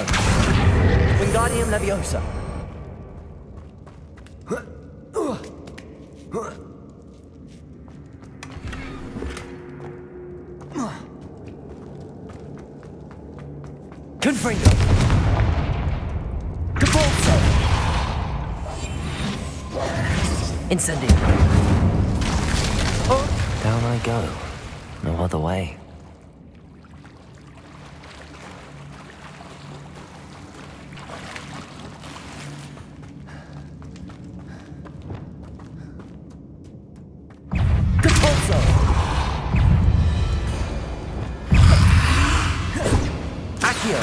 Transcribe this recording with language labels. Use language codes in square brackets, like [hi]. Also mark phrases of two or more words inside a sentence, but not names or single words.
[la] Wingardium Leviosa! Confringo! Depulso! Incendio! [en] Down I go. No other way. [la] Depulso! Accio!